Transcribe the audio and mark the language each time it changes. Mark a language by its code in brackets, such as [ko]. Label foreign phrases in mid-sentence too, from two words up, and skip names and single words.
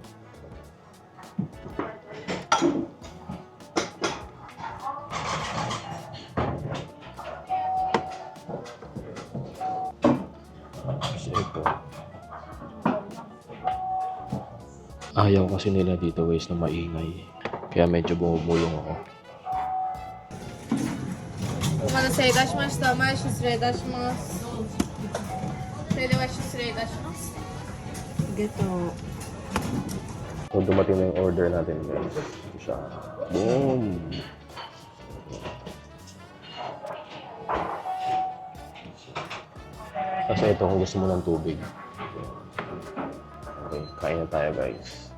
[tl] Tapos ito. Ayaw kasi nila dito guys na maingay. Kaya medyo bumubulong ako. [ja] お待たせいたしました。前失礼いたします。それでは失礼いたします。ゲット。 [tl] So dumating na yung order natin guys. Ito siya. Boom! Kasi ito kung gusto mo ng tubig. Okay, kain na tayo guys.